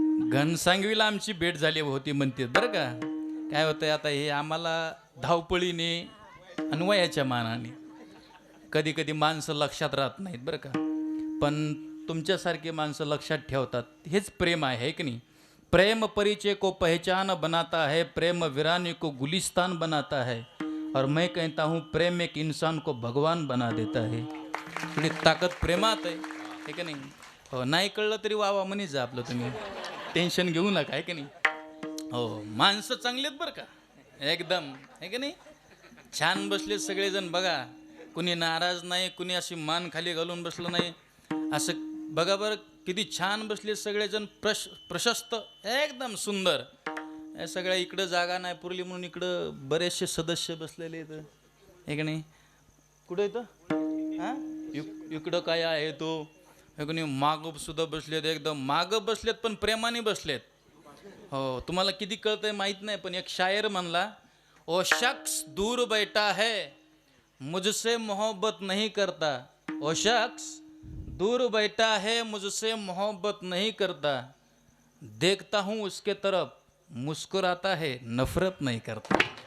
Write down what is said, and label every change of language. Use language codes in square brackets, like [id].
[mr] घनसांगवीला आमची भेट झाली होती म्हणते बरं का. काय होतंय आता हे आम्हाला धावपळीने आणि वयाच्या मानाने कधी कधी माणसं लक्षात राहत नाहीत बरं का. पण तुमच्यासारखी माणसं लक्षात ठेवतात. हेच प्रेम आहे की नाही. [hi] प्रेम परिचय को पहचान बनाता है, प्रेम वीरानी को गुलिस्तान बनाता है, और मैं कहता हूँ प्रेम एक इंसान को भगवान बना देता है. [mr] थोडी ताकद प्रेमात आहे की नाही. हो नाही कळलं तरी वावा म्हणी जा आपलं. तुम्ही टेन्शन घेऊ नका आहे की नाही. हो माणसं चांगली आहेत बरं का एकदम आहे की नाही. छान बसले सगळेजण बघा. कुणी नाराज नाही, कुणी अशी मान खाली घालून बसलं नाही. असं बघा बरं किती छान बसले सगळेजण. प्रशस्त एकदम सुंदर. सगळ्या इकडं जागा नाही पुरली म्हणून इकडं बरेचसे सदस्य बसलेले आहेत आहे की नाही. कुठं येतं हां इकडं काय आहे तो कोणी माग सुद्धा बसलेत, एकदम माग बसलेत पण प्रेमाने बसलेत. हो, तुम्हाला किती कळतंय माहित नाही, पण एक शायर म्हणला, [hi] ओ शख्स दूर बैठा है मुझसे मोहब्बत नहीं करता, ओ शख्स दूर बैठा है मुझसे मोहब्बत नहीं करता, देखता हूँ उसके तरफ मुस्कुराता है नफरत नहीं करता.